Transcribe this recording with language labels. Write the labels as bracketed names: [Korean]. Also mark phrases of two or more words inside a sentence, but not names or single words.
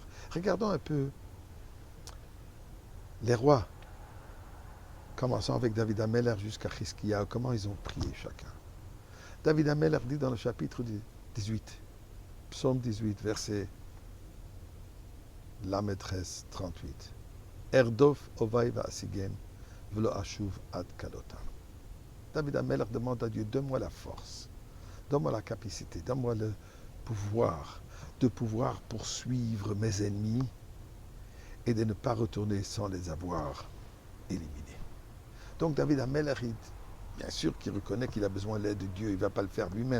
[French] Regardons un peu les rois, commençant avec David Ameller jusqu'à Chizkiyahu, comment ils ont prié chacun. David Ameller dit dans le chapitre 18, psaume 18, verset la maîtresse 38, [Hebrew] ארדוף אויבי ואשיגם ולא אשוב עד כלותם. [French] David Ameller demande à Dieu, donne-moi la force, donne-moi la capacité, donne-moi le pouvoir de pouvoir poursuivre mes ennemis et de ne pas retourner sans les avoir éliminés. Donc David Ameller, bien sûr qu'il reconnaît qu'il a besoin de l'aide de Dieu, il ne va pas le faire lui-même.